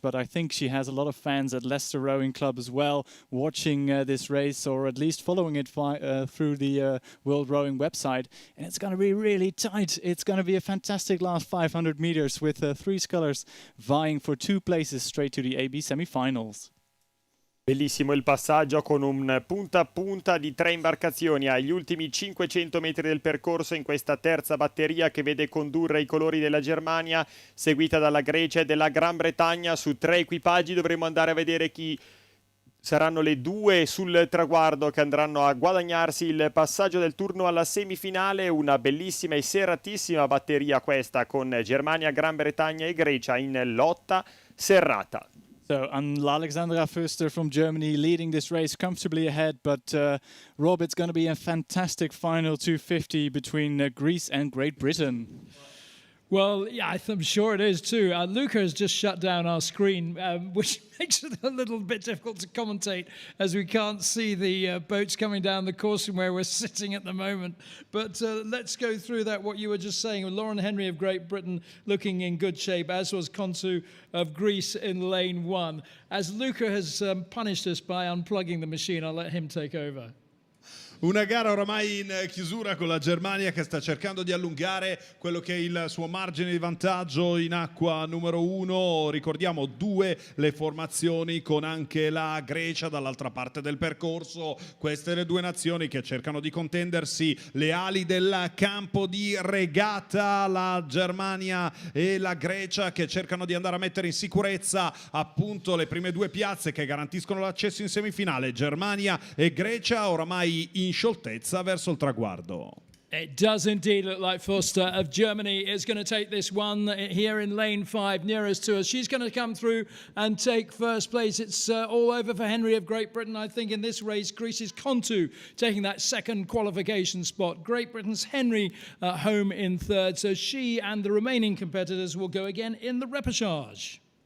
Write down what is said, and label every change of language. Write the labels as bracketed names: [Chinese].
[English] But I think she has a lot of fans at Leicester Rowing Club as well, watching this race, or at least following it through the World Rowing website. And it's going to be really tight. It's going to be a fantastic last 500 meters with 3 scullers vying for 2 places straight to the AB semi-finals. [Italian] Bellissimo il passaggio con un punta a punta di 3 imbarcazioni agli ultimi 500 metri del percorso in questa terza batteria che vede condurre i colori della Germania, seguita dalla Grecia e dalla Gran Bretagna. Su 3 equipaggi dovremo andare a vedere chi saranno le 2 sul traguardo che andranno a guadagnarsi il passaggio del turno alla semifinale. Una bellissima e serratissima batteria questa, con Germania, Gran Bretagna e Grecia in lotta serrata. [English] So, Alexandra Förster from Germany leading this race comfortably ahead, but Rob, it's going to be a fantastic final 250 between Greece and Great Britain. Well, yeah, I'm sure it is too. Luca has just shut down our screen, which makes it a little bit difficult to commentate as we can't see the boats coming down the course from where we're sitting at the moment. But let's go through that, what you were just saying. Lauren Henry of Great Britain looking in good shape, as was Kontu of Greece in lane 1. As Luca has punished us by unplugging the machine, I'll let him take over. [Italian] Una gara oramai in chiusura con la Germania che sta cercando di allungare quello che è il suo margine di vantaggio in acqua numero 1. Ricordiamo 2 le formazioni con anche la Grecia dall'altra parte del percorso. Queste le 2 nazioni che cercano di contendersi le ali del campo di regata. La Germania e la Grecia che cercano di andare a mettere in sicurezza appunto le prime 2 piazze che garantiscono l'accesso in semifinale. Germania e Grecia oramai in scioltezza verso il traguardo. [English] It does indeed look like Foster of Germany is going to take this one here in lane 5 nearest to us. She's going to come through and take first place. It's all over for Henry of Great Britain. I think in this race, Greece's Kontu taking that second qualification spot. Great Britain's Henry home in third. So she and the remaining competitors will go again in the repechage.